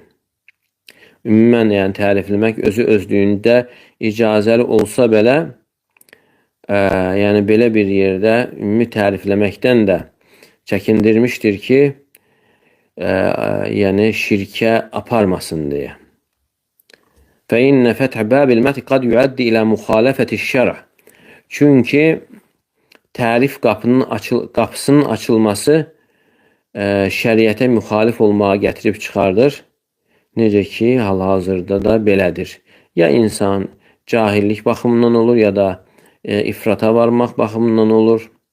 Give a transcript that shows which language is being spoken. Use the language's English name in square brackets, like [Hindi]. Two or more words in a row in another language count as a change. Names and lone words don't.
[Azerbaijani] Ümumən, yəni tərifləmək özlüyündə icazəli olsa belə, yəni belə bir yerdə ümumi tərifləməkdən də çəkindirmişdir ki, yəni şirkə aparmasın deyə. [Arabic] فَإِنَّ فَتْحَ بَابِ الْمَدْحِ قَدْ يُؤَدِّي إِلَى مُخَالَفَةِ الشَّرْعِ. [Azerbaijani] Çünki tərif qapısının açılması şəriətə müxalif olmağa gətirib çıxardır. Necə ki, hal-hazırda da belədir. Ya insan cahillik baxımından olur, ya da ifrata varmaq baxımından olur.